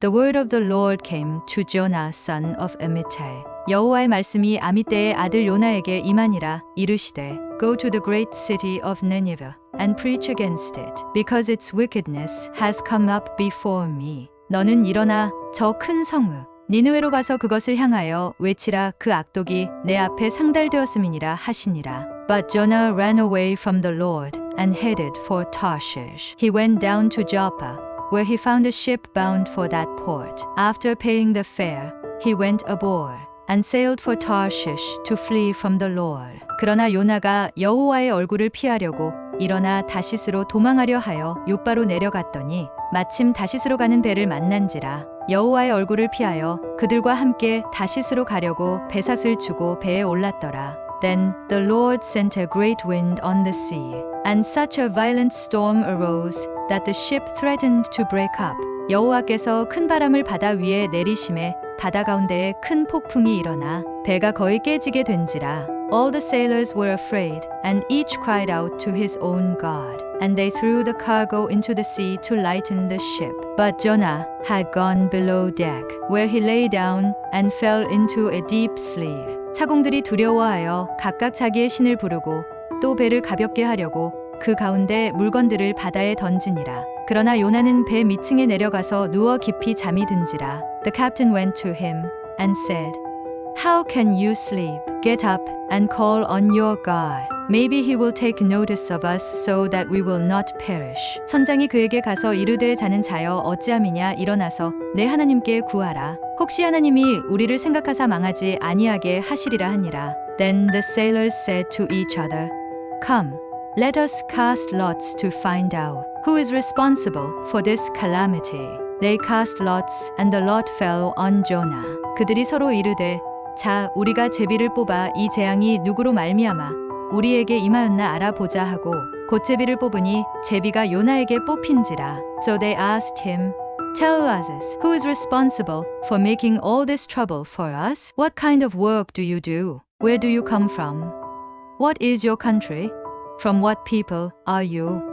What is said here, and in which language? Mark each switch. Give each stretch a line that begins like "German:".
English: The word of the Lord came to Jonah son of Amittai.
Korean: 여호와의 말씀이 아미떼의 아들 요나에게 임하니라 이르시되
English: Go to the great city of Nineveh and preach against it, because its wickedness has come up before me.
Korean: 너는 일어나 저 큰 성읍 니느웨로 가서 그것을 향하여 외치라. 그 악독이 내 앞에 상달되었음이니라 하시니라.
English: But Jonah ran away from the Lord and headed for Tarshish. He went down to Joppa, where he found a ship bound for that port. After paying the fare, he went aboard and sailed for Tarshish to flee from the Lord.
Korean: 그러나 요나가 여호와의 얼굴을 피하려고 일어나 다시스로 도망하려 하여 욥바로 내려갔더니 마침 다시스로 가는 배를 만난지라. 여호와의 얼굴을 피하여 그들과 함께 다시스로 가려고 배삿을 주고 배에 올랐더라.
English: Then the Lord sent a great wind on the sea, and such a violent storm arose that the ship threatened to break up.
Korean: 여호와께서 큰 바람을 바다 위에 내리심에 바다 가운데에 큰 폭풍이 일어나 배가 거의 깨지게 된지라.
English: All the sailors were afraid, and each cried out to his own God. And they threw the cargo into the sea to lighten the ship. But Jonah had gone below deck, where he lay down and fell into a deep sleep.
Korean: 차공들이 두려워하여 각각 자기의 신을 부르고 또 배를 가볍게 하려고 그 가운데 물건들을 바다에 던지니라. 그러나 요나는 배 밑층에 내려가서 누워 깊이 잠이 든지라.
English: The captain went to him and said, How can you sleep? Get up and call on your God. Maybe he will take notice of us so that we will not perish.
Korean: 선장이 그에게 가서 이르되 자는 자여 어찌함이냐. 일어나서 내 하나님께 구하라. 혹시 하나님이 우리를 생각하사 망하지 아니하게 하시리라 하니라.
English: Then the sailors said to each other, Come, let us cast lots to find out who is responsible for this calamity. They cast lots, and the lot fell on Jonah.
Korean: 그들이 서로 이르되 자, 우리가 제비를 뽑아 이 재앙이 누구로 말미암아 우리에게 임하였나 알아보자 하고 곧 제비를 뽑으니 제비가 요나에게 뽑힌지라.
English: So they asked him, Tell us, who is responsible for making all this trouble for us? What kind of work do you do? Where do you come from? What is your country? From what people are you?